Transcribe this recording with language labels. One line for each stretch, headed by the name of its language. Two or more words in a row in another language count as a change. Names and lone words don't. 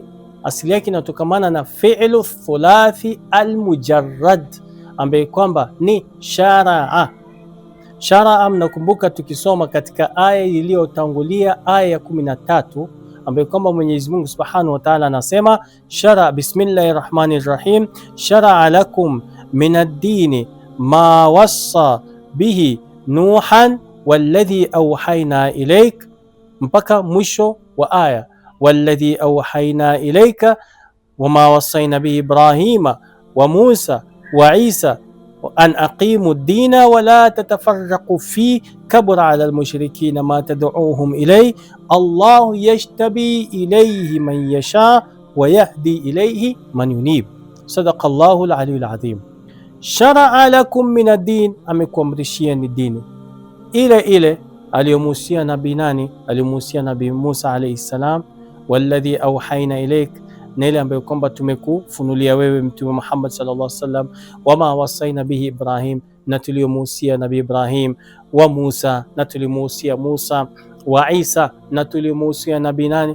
Swahili: Asili yake inatokamana na
Arabic: فعل ثلاثي المجرد
Swahili: ambaye kwamba ni shara'a. Shara'a, mnakumbuka tukisoma katika aya iliyotangulia, aya ya 13, ambaye kwamba Mwenyezi Mungu
Arabic: سبحانه وتعالى
Swahili: anasema
Arabic: شرع بسم الله الرحمن الرحيم شرع لكم من الدين ما وصى به نوحا والذي أوحينا إليك,
Swahili: mpaka mwisho wa aya,
Arabic: والذي أوحينا إليك وما وصينا به إبراهيم وموسى وعيسى أن أقيموا الدين ولا تتفرقوا في كبر على المشركين ما تدعوهم إلي الله يجتبي إليه من يشاء ويهدي إليه من ينيب. صدق الله العلي العظيم. شرع لكم من الدين,
Swahili: amekuamrishia ni dini ile ile aliyomuhusia nabii nani? Aliyomuhusia Nabii Musa
Arabic: عليه السلام, والذي أوحينا إليك,
Swahili: na ile ambayo kwamba tumekufunulia wewe Mtume Muhammad
Arabic: صلى الله عليه وسلم, وما وصينا به إبراهيم,
Swahili: na tuliyomuhusia Nabii Ibrahim,
Arabic: وموسى,
Swahili: na tuliyomuhusia Musa,
Arabic: وعيسى,
Swahili: na tuliyomuhusia nabii nani?